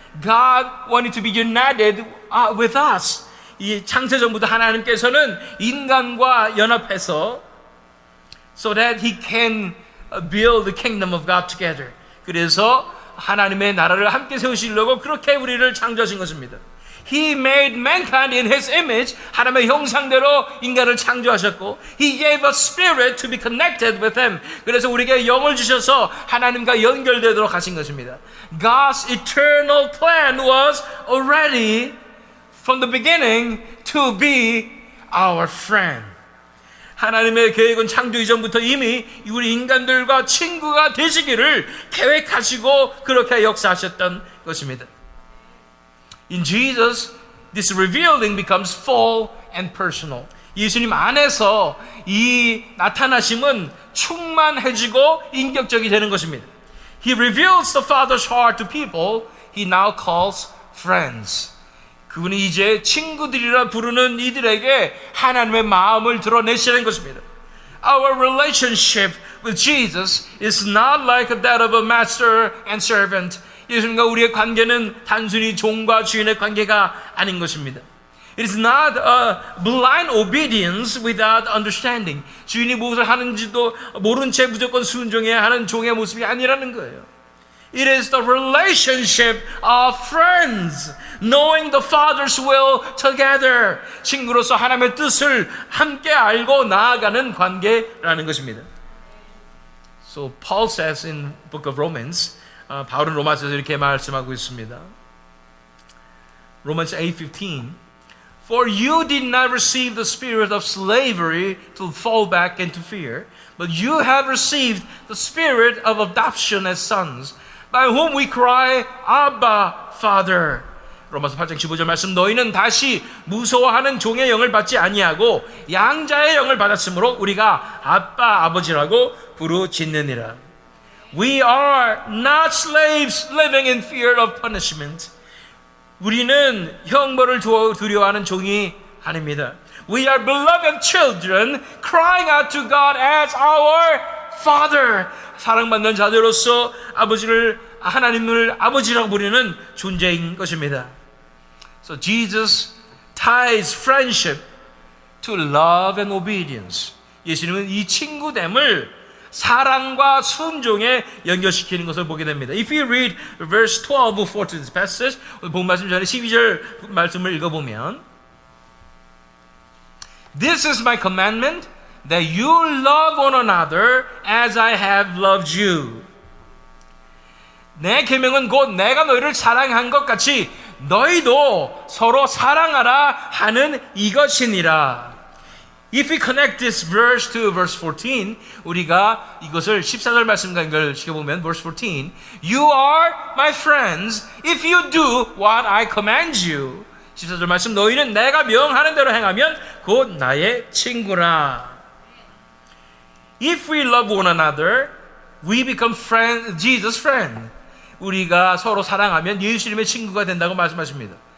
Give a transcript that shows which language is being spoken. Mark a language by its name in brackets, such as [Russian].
[English] God wanted to be united with us. [Korean] 이 창세 전부터 하나님께서는 인간과 연합해서 [English] so that He can build the kingdom of God together. [Korean] 그래서 하나님의 나라를 함께 세우시려고 그렇게 우리를 창조하신 것입니다. [English] He made mankind in His image. [Korean] 하나님의 형상대로 인간을 창조하셨고 [English] He gave us spirit to be connected with Him. [Korean] 그래서 우리에게 영을 주셔서 하나님과 연결되도록 하신 것입니다. [English] God's eternal plan was already from the beginning to be our friend. [Korean] 하나님의 계획은 창조 이전부터 이미 우리 인간들과 친구가 되시기를 계획하시고 그렇게 역사하셨던 것입니다. [English] In Jesus, this revealing becomes full and personal. [Korean] 예수님 안에서 이 나타나심은 충만해지고 인격적이 되는 것입니다. [English] He reveals the Father's heart to people He now calls friends. [Korean] 그분이 이제 친구들이라 부르는 이들에게 하나님의 마음을 드러내시는 것입니다. [English] Our relationship with Jesus is not like that of a master and servant. [Korean] 예수님과 우리의 관계는 단순히 종과 주인의 관계가 아닌 것입니다. [English] It is not a blind obedience without understanding. [Korean] 주인이 무엇을 하는지도 모른 채 무조건 순종해야 하는 종의 모습이 아니라는 거예요. [English] It is the relationship of friends, knowing the Father's will together. [Korean] 친구로서 하나님의 뜻을 함께 알고 나아가는 관계라는 것입니다. [English] So Paul says in book of Romans, [Korean] 바울은 로마서에서 이렇게 말씀하고 있습니다. [English] Romans 8:15 For you did not receive the spirit of slavery to fall back into fear, but you have received the spirit of adoption as sons, by whom we cry, Abba, Father. [Korean] 로마서 8장 15절 말씀 너희는 다시 무서워하는 종의 영을 받지 아니하고 양자의 영을 받았으므로 우리가 아빠, 아버지라고 부르짖느니라. [English] We are not slaves living in fear of punishment. [Korean] 우리는 형벌을 두려워하는 종이 아닙니다. [English] We are beloved children crying out to God as our Father. [Korean] 사랑받는 자들로서 하나님을 아버지라고 부르는 존재인 것입니다. [English] So Jesus ties friendship to love and obedience. [Korean] 예수님은 이 친구됨을 사랑과 순종에 연결시키는 것을 보게 됩니다. [English] If you read verse 12 before to this passage, [Korean] 본 말씀 전에 12절 말씀을 읽어보면 [English] This is my commandment, that you love one another as I have loved you. [Korean] 내 계명은 곧 내가 너희를 사랑한 것 같이 너희도 서로 사랑하라 하는 이것이니라. [English] If we connect this verse to verse 14, [Korean] 우리가 이것을 14절 말씀과 연결시켜보면 [English] verse 14, You are my friends if you do what I command you. [Korean] 14절 말씀, 너희는 내가 명하는 대로 행하면 곧 나의 친구라. [English] If we love one another, we become Jesus' friend. [Korean] 우리가 서로 사랑하면 예수님의 친구가 된다고 말씀하십니다.